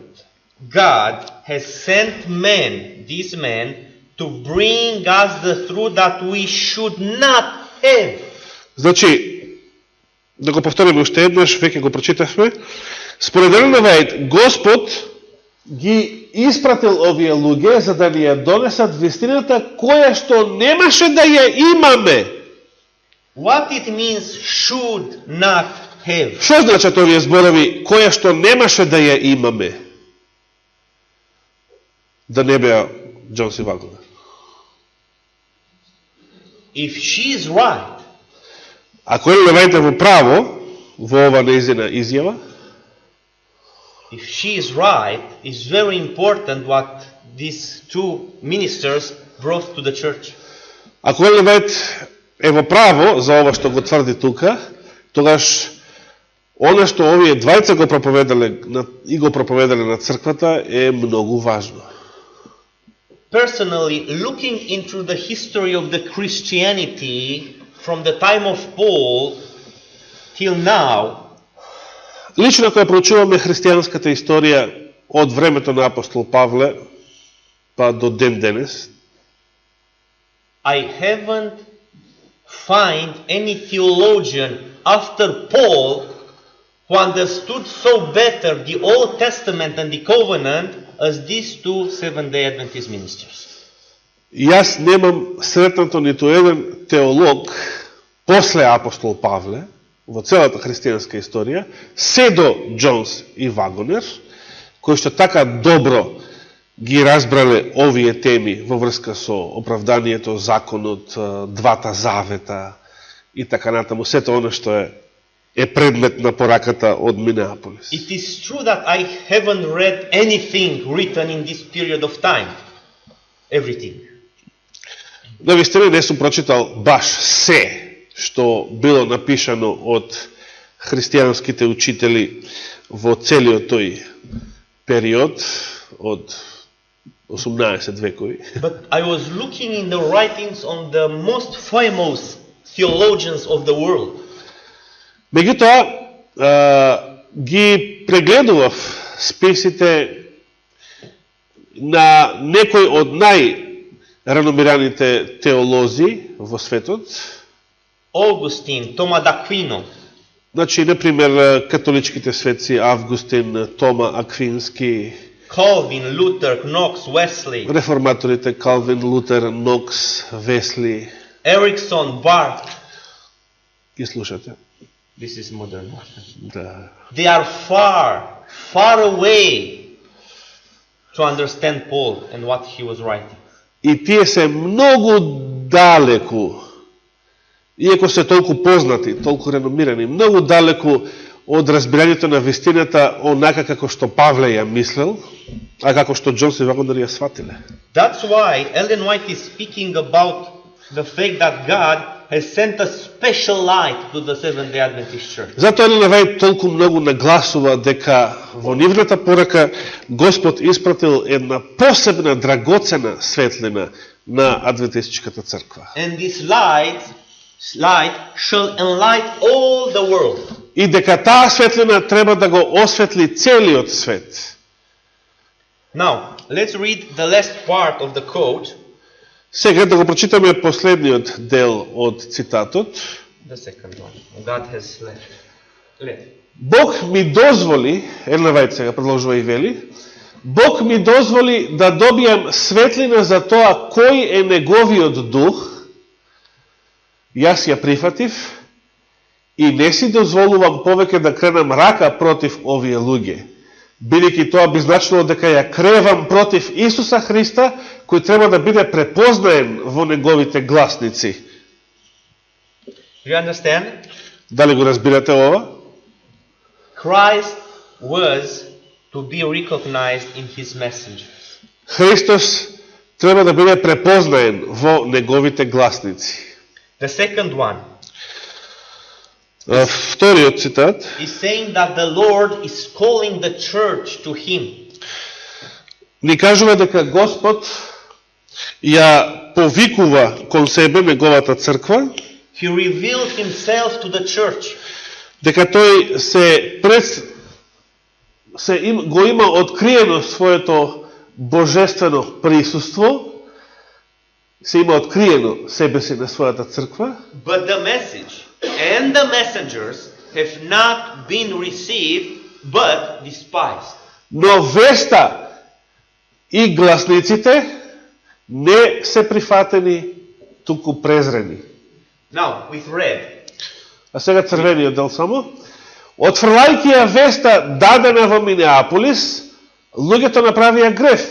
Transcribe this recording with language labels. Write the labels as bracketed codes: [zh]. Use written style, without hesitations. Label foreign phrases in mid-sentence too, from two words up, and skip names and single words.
[en] God has sent men, these men, to bring us the truth that we should not have. [mk] Значи, да го повториме уште еднаш, веќе го прочитавме. Според Елен Вајд, Господ ги испратил овие луѓе за да ни ја донесат вистината која што немаше да ја имаме. [en] What it means should not have? [mk] Што значат овие зборови која што немаше да ја имаме? Да не беа Джонс и Вагонер. [en] If she is right, [mk] ако Елен Вајд е во право во ова нејзина изјава, [en] if she is right, it's very important what these two ministers brought to the church. [mk] ако Елен Вајд е во право за ова што го тврди тука, тогаш она што овие двајца го проповедале и го проповедале на црквата е многу важно. [en] Personally, looking into the history of the Christianity from the time of Paul till now, [mk] Лично кога проучуваме христијанската историја од времето на апостол Павле па до ден денес, [en] I haven't find any theologian after Paul who understood so better the Old Testament and the Covenant as these two Seventh-day Adventist ministers. [mk] Јас немам сретнато ниту еден теолог после апостол Павле во целата христијанска историја, се до Джонс и Вагонер, кои што така добро ги разбрале овие теми во врска со оправданието, законот, двата завета и така натаму, сето оно што е предмет на пораката од Минеаполис. [en] It is true that I haven't read anything written in this period of time. Everything. [mk] Да вистина не сум прочитал баш се што било напишано од христијанските учители во целиот тој период од 18 векови. [en] But I was looking in the writings on the most famous theologians of the world. [mk] Меѓутоа, ги прегледував списите на некои од најреномираните теолози во светот. [en] Augustine, Thomas d'Aquino, [mk] Значи, например, католичките светци Августин, Тома Аквински, [en] Calvin, Luther, Knox, Wesley, [mk] реформаторите Калвин, Лутер, Нокс, Весли. [en] Erickson, Barth. [mk] Ги слушате? [en] This is modern. [mk] Да. [en] They are far, far away to understand Paul and what he was writing. [mk] И тие се многу далеку, иако се толку познати, толку реномирани, многу далеку од разбирањето на вистината онака како што Павле ја мислел, а како што Джонс и Вагонер ја сватиле. [en] That's why Ellen White is speaking about the fact that God has sent a special light to the Seventh-day Adventist Church. [mk] Затоа Елен Вајд толку многу нагласува дека во нивната порака Господ испратил една посебна драгоцена светлина на адвентистичката црква. [en] And this light shall enlighten all the world. [mk] И дека таа светлина треба да го осветли целиот свет. [en] Now, let's read the last part of the quote. [mk] Сега да го прочитаме последниот дел од цитатот. [en] The second one. God has left. [mk] Бог ми дозволи, Елен Вајд сега продолжува и вели, Бог ми дозволи да добијам светлина за тоа кој е неговиот дух. Јас ја прифатив и не си дозволувам повеќе да кренам рака против овие луѓе, бидејќи тоа би значило дека ја кревам против Исуса Христа, кој треба да биде препознаен во неговите гласници. [en] You understand? [mk] Дали го разбирате ова? [en] Christ was to be recognized in his messengers. [mk] Христос треба да биде препознаен во неговите гласници. [en] The second one [mk] Вториот цитат [en] is saying that the Lord is calling the church to Him. [mk] ни кажува дека Господ ја повикува кон себе неговата црква, [en] He revealed Himself to the church. [mk] дека тој го има откриено своето божествено присуство, се има откриено себе си на својата црква, [en] But the message and the messengers have not been received but despised. [mk] но веста и гласниците не се прифатени, туку презрени. [en] Now, with red, [mk] А сега црвениот дел само. Отфрлајќи ја веста дадена во Минеаполис, луѓето направија греф.